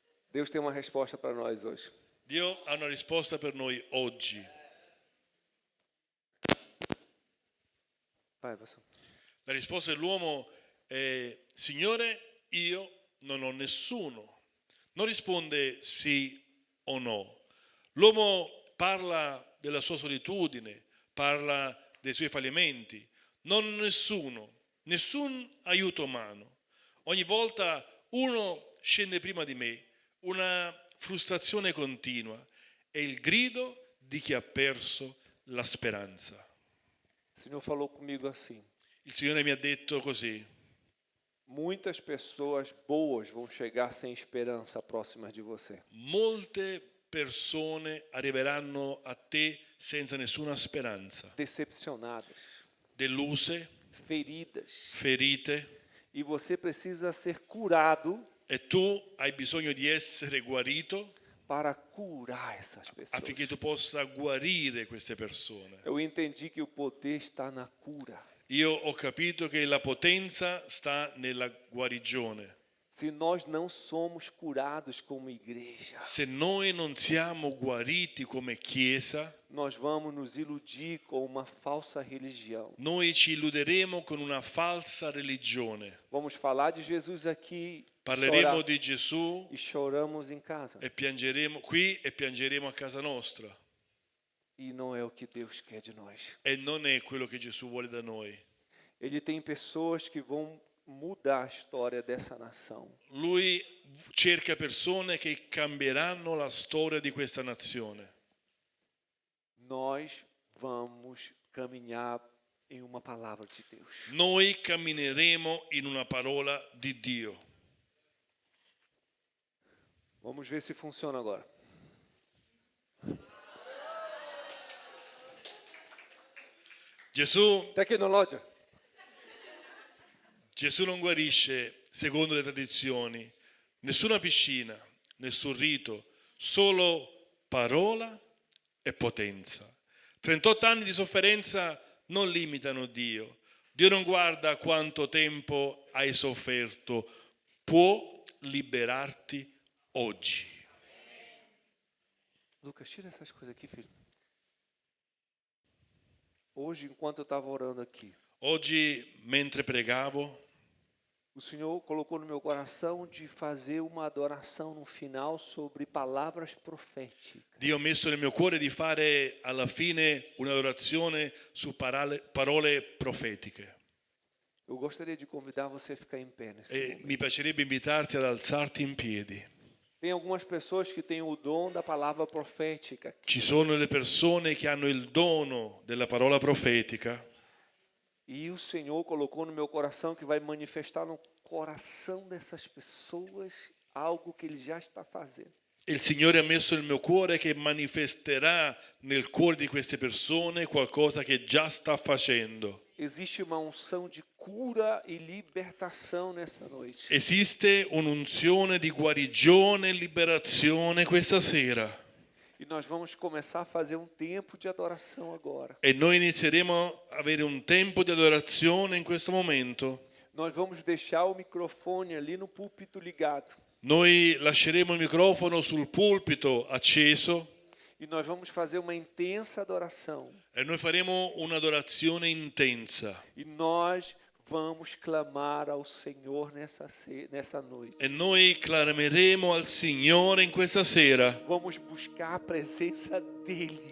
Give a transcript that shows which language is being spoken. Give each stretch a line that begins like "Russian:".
Portuguese: Deus tem uma resposta para nós hoje.
Italian: Dio ha una risposta per noi oggi.
Portuguese: Vai, pastor.
Italian: La risposta dell'uomo è: Signore, io non ho nessuno. Non risponde sì o no. L'uomo parla della sua solitudine, parla dei suoi fallimenti. Non ho nessun aiuto umano. Ogni volta uno scende prima di me, una frustrazione continua. È il grido di chi ha perso la speranza.
Portuguese: O Senhor falou comigo assim.
Italian: Il Signore mi ha detto così:
Portuguese: Muitas pessoas boas vão chegar sem esperança próximas de você.
Italian: molte persone arriveranno a te senza nessuna speranza,
Portuguese: Decepcionadas,
Italian: deluse,
Portuguese: feridas.
Italian: ferite,
Portuguese: E você precisa ser curado
Italian: e tu hai bisogno di essere guarito
Portuguese: para curar essas pessoas.
Italian: affinché tu possa guarire queste persone.
Portuguese: Eu entendi que o poder está na cura.
Italian: Io ho capito che la potenza sta nella guarigione.
Portuguese: Se nós não somos curados como igreja,
Italian: Se noi non siamo guariti come Chiesa,
Portuguese: nós vamos nos iludir com uma falsa religião.
Italian: noi ci illuderemo con una falsa religione.
Portuguese: Vamos falar de Jesus aqui
Italian: Parleremo
Portuguese: chorar,
Italian: di Gesù
Portuguese: e choramos em casa.
Italian: e piangeremo qui e piangeremo a casa nostra.
Portuguese: E não é o que Deus quer de nós.
Italian: E non è quello che Gesù vuole da noi.
Portuguese: Ele tem pessoas que vão mudar a história dessa nação.
Italian: Lui cerca persone che cambieranno la storia di questa nazione.
Portuguese: Nós vamos caminhar em uma palavra de Deus.
Italian: Noi cammineremo in una parola di Dio.
Portuguese: Vamos ver se funciona agora.
Italian: Gesù
Portuguese: Tecnologia.
Italian: non guarisce secondo le tradizioni, nessuna piscina, nessun rito, solo parola e potenza. 38 anni di sofferenza non limitano Dio. Dio non guarda quanto tempo hai sofferto, può liberarti oggi.
Portuguese: Lucas, tira essas coisas aqui, filho. Hoje, enquanto eu estava orando aqui,
Italian: Oggi, mentre pregavo,
Portuguese: O Senhor colocou no meu coração de fazer uma adoração no final sobre palavras proféticas.
Italian: Dio ha messo nel mio cuore di fare alla fine un'adorazione su parole profetiche.
Portuguese: Eu gostaria de convidar você a ficar em pé nesse
Italian: E
Portuguese: momento.
Italian: mi piacerebbe invitarti ad alzarti in piedi.
Portuguese: Tem algumas pessoas que têm o dom da palavra profética.
Italian: Ci sono le persone che hanno il dono della parola profetica.
Portuguese: E o Senhor colocou no meu coração que vai manifestar no coração dessas pessoas algo que Ele já está fazendo.
Italian: E il Signore ha messo nel mio cuore che manifesterà nel cuore di queste persone qualcosa che già sta facendo.
Portuguese: Existe uma unção de cura e libertação nessa noite.
Italian: Esiste un'unzione di guarigione e liberazione questa sera.
Portuguese: E nós vamos começar a fazer um tempo de adoração agora.
Italian: E noi inizieremo a avere un tempo di adorazione in questo momento.
Portuguese: Nós vamos deixar o microfone ali no púlpito ligado.
Italian: Noi lasceremo il microfono sul pulpito acceso
Portuguese: E nós vamos fazer uma intensa adoração.
Italian: e noi faremo un'adorazione intensa.
Portuguese: E nós vamos clamar ao Senhor nessa noite.
Italian: E noi clameremo al Signore in questa sera.
Portuguese: Vamos buscar a presença dEle.